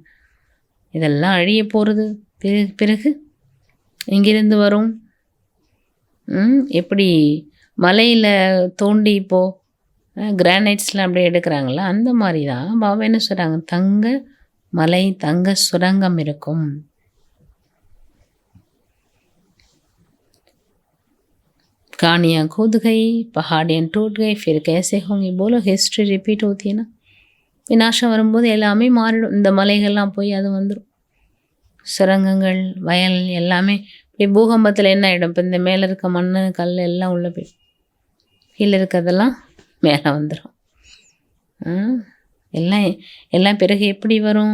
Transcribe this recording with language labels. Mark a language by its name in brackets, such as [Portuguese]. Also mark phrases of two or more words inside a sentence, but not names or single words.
[Tamil] இதெல்லாம் அழிய போகிறது. பிறகு எங்கிருந்து வரும்? எப்படி மலையில் தோண்டி இப்போது கிரானைட்ஸ்லாம் அப்படியே எடுக்கிறாங்களா, அந்த மாதிரி தான் பாபா என்ன சொல்கிறாங்க? தங்க மலை, தங்க சுரங்கம் இருக்கும். [Hindi] कहानियाँ खुद गई, पहाड़ियाँ टूट गई, फिर कैसे होंगी? बोलो, [English] history repeat [Hindi] होती है ना. [Tamil] விநாசம் வரும்போது எல்லாமே மாறிடும். இந்த மலைகள்லாம் போய் அது வந்துடும். சுரங்கங்கள், வயல் எல்லாமே இப்படி பூகம்பத்தில் என்ன ஆகிடும்? இப்போ இந்த மேலே இருக்க மண், கல் எல்லாம் உள்ளே போய் கீழே இருக்கிறதெல்லாம் மேலே வந்துடும். எல்லாம் பிறகு எப்படி வரும்?